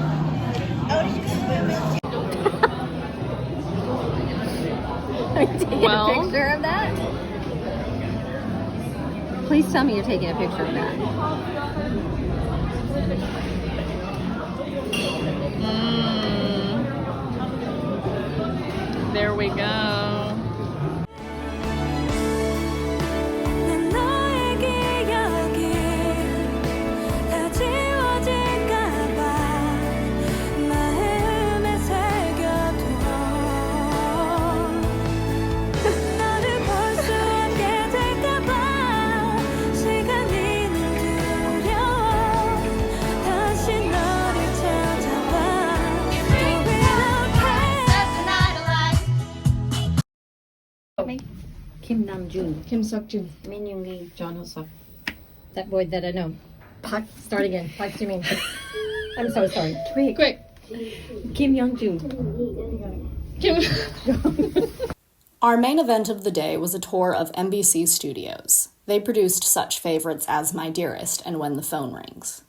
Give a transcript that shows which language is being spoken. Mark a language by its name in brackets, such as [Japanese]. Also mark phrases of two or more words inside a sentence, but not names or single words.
[English] Are you taking a picture of that? Please tell me you're taking a picture of that. There we go. [Korean] 난 너의 기억이 다 지워질까봐 마음에 새겨둬 너를 볼 수 없게 될까봐 시간이 늘 두려워 다시 너를 찾아봐 [English] Kim Namjoon, Kim Seokjun, Min Yoongi, John Ho-suk. That boy that I know. Start again. What do you mean? I'm so sorry. Quick. Kim Young-joon. Our main event of the day was a tour of NBC studios. They produced such favorites as My Dearest and When the Phone Rings.